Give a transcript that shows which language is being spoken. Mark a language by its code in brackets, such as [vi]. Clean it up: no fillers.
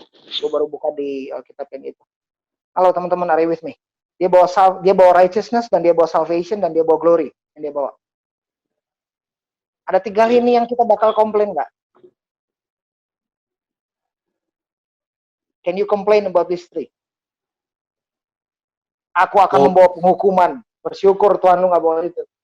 [id] Gue baru buka di Alkitab yang itu. Halo teman-teman, [en] are you with me? [id] Dia bawa righteousness, dan dia bawa salvation, dan dia bawa glory yang dia bawa. Ada 3 lini yang kita bakal komplain nggak? [en] Can you complain about this 3? [id] Aku akan membawa penghukuman. Bersyukur Tuhan lu nggak bawa itu.